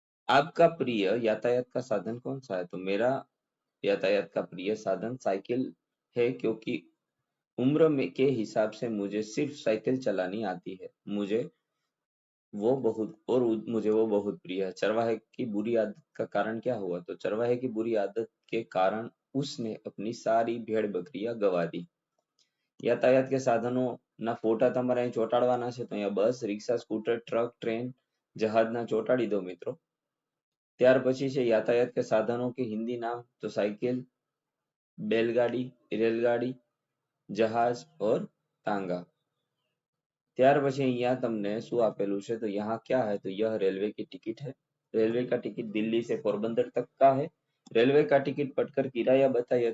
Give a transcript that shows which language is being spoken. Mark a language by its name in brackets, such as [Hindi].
[Hindi] आपका प्रिय यातायात का साधन कौन सा है? तो मेरा यातायात का प्रिय साधन साइकिल है, क्योंकि उम्र में के हिसाब से मुझे सिर्फ साइकिल चलानी आती है. मुझे वो बहुत प्रिय है. चरवाहे की बुरी आदत का कारण क्या हुआ? तो चरवाहे की बुरी आदत के कारण उसने अपनी सारी भेड़ बकरियां गवा दी. [Gujarati] यातायात के साधनों ना फोटा તમારે અહીં ચોટાડવાના છે. તો અહીંયા બસ, રિક્ષા, સ્કૂટર, ટ્રક, ટ્રેન, જહાજના ચોટાડી દો મિત્રો. ત્યાર પછી છે [Hindi] यातायात के साधनों के हिंदी नाम. तो साइकिल, बैलगाड़ी, रेलगाड़ी, जहाज और तांगा. [Gujarati] ત્યાર પછી અહીંયા તમને શું આપેલું છે? [Hindi] तो यहाँ क्या है? तो यह रेलवे की टिकट है. रेलवे का टिकट दिल्ली से पोरबंदर तक का है. रेलवे का टिकट पढ़कर किराया बताइए.